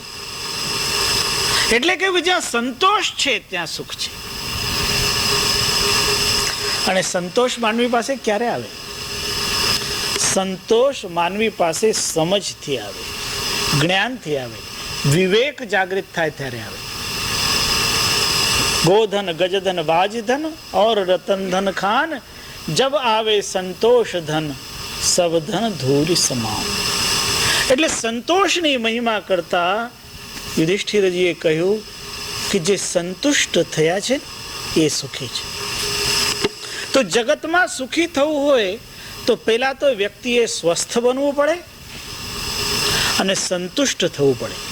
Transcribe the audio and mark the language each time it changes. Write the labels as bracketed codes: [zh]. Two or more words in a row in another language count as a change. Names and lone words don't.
[gu] એટલે કે જ્યાં સંતોષ છે ત્યાં સુખ છે. અને સંતોષ માનવી પાસે ક્યારે આવે? સંતોષ માનવી પાસે સમજથી આવે, જ્ઞાનથી આવે, વિવેક જાગૃત થાય ત્યારે આવે. [hi] गोधन गजधन बाजधन और रतन धन खान जब आवे संतोष धन सब धन धूरी समान. [gu] એટલે સંતોષની મહિમા કરતા યુધિષ્ઠિરજીએ કહ્યું કે જે સંતુષ્ટ થયા છે એ સુખી છે. તો જગતમાં સુખી થવું હોય તો પહેલા તો વ્યક્તિએ સ્વસ્થ બનવું પડે અને સંતુષ્ટ થવું પડે.